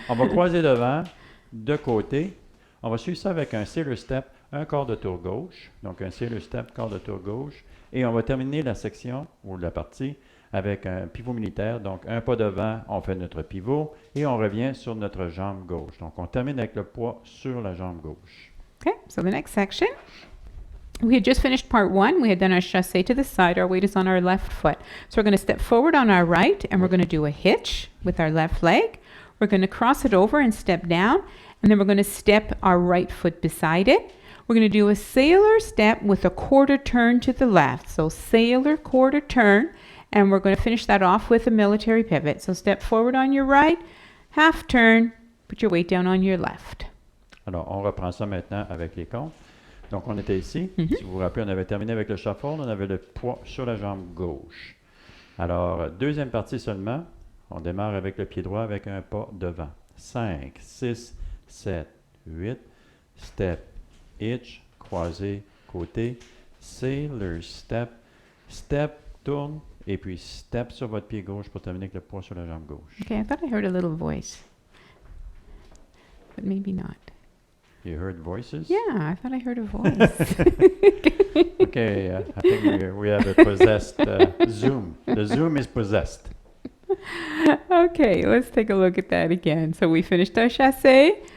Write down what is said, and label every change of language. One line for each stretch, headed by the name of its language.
French: On va croiser devant, de côté. On va suivre ça avec un sailor step, un quart de tour gauche. Donc, un sailor step, quart de tour gauche. Et on va terminer la section, ou la partie, avec un pivot militaire. Donc, un pas devant, on fait notre pivot et on revient sur notre jambe gauche. Donc, on termine avec le poids sur la jambe gauche.
English: Okay, so the next section. We had just finished part 1. We had done our chassé to the side. Our weight is on our left foot. So we're going to step forward on our right, and we're going to do a hitch with our left leg. We're going to cross it over and step down, and then we're going to step our right foot beside it. We're going to do a sailor step with a quarter turn to the left. So sailor, quarter turn, and we're going to finish that off with a military pivot. So step forward on your right, half turn, put your weight down on your left.
French: Alors, on reprend ça maintenant avec les comptes. Donc, on était ici. Si vous vous rappelez, on avait terminé avec le shuffle. On avait le poids sur la jambe gauche. Alors, deuxième partie seulement. On démarre avec le pied droit avec un pas devant. 5, 6, 7, 8. Step, hitch, croisé, côté. Sailor step. Step, tourne. Et puis step sur votre pied gauche pour terminer avec le poids sur la jambe gauche.
English: Okay, I thought I heard a little voice, but maybe not. You heard voices? Yeah, I thought I heard a voice. Okay, I think we have a possessed Zoom. The Zoom is possessed. Okay, let's take a look at that again. So we finished our chassé.